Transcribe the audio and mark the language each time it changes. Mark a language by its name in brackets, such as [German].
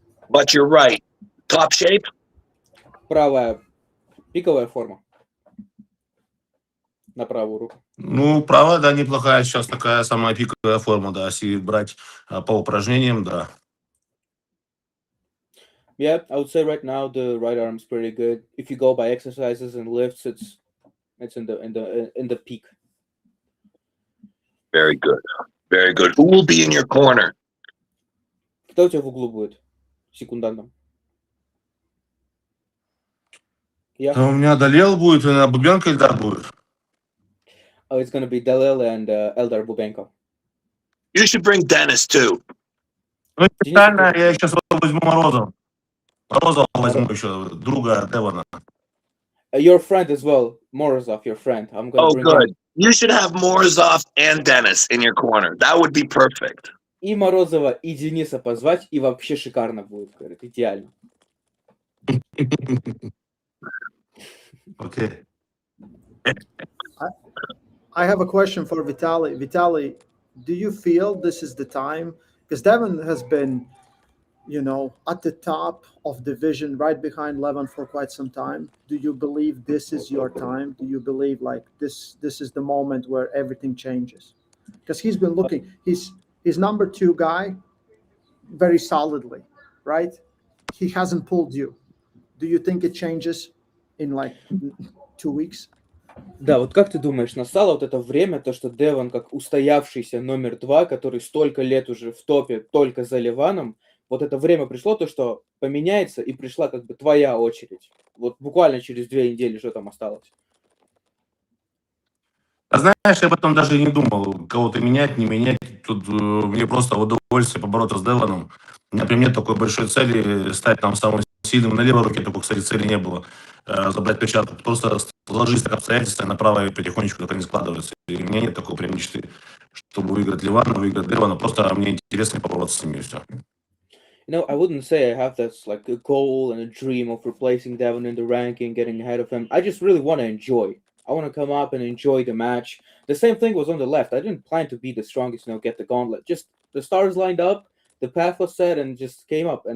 [English] But you're right. Top shape? [Russian] Правая пиковая форма на правую руку. Ну, правая, да, неплохая сейчас такая самая пиковая форма, да, если брать по упражнениям, да. [English] Yeah, I would say right now the right arm is pretty good. If you go by exercises and lifts, it's in the peak. Very good. Very good. Who will be in your corner? [Russian] Кто у тебя в углу будет? Секундантом. Я. У меня Далел будет, и Бубенко Эльдар будет. [English] Oh, it's gonna be Dalil and Eldar Bubenko. You should bring Dennis too. [Russian] Ну, специально я сейчас возьму Морозова. Морозова возьму еще, друга Девона. [English] Your friend as well, Morozov, your friend. I'm gonna bring Good. him. You should have Morozov and Dennis in your corner. That would be perfect. [Russian] И Морозова, и Дениса позвать, и вообще шикарно будет, говорит, идеально. [English] Okay. I have a question for Vitaly. Vitaly, do you feel this is the time? Because Devon has been, at the top of division, right behind Levan for quite some time. Do you believe this is your time? Do you believe like this is the moment where everything changes? Because he's been looking, he's number 2 guy very solidly, right? He hasn't pulled you. Do you think it changes in like 2 weeks? [Russian] Да, вот как ты думаешь, настало вот это время, то, что Девон как устоявшийся номер 2, который столько лет уже в топе только за Леваном, вот это время пришло, то, что поменяется, и пришла как бы твоя очередь. Вот буквально через 2 недели, что там осталось? А знаешь, я об этом даже не думал, кого-то менять, не менять. Тут мне просто удовольствие побороться с Девоном. У меня прям нет такой большой цели стать там самым сильным. На левой руке такой, кстати, цели не было. Забрать перчатку. Просто сложились так обстоятельства, и на правой потихонечку так они складываются. И у меня нет такой прям мечты, чтобы выиграть Левана, выиграть Девона. Просто мне интересно побороться с ними, и все. [English] I wouldn't say I have this like a goal and a dream of replacing Devon in the ranking, getting ahead of him. I just really want to enjoy. I want to come up and enjoy the match. The same thing was on the left. I didn't plan to be the strongest, get the gauntlet. Just the stars lined up, the path was set, and just came up.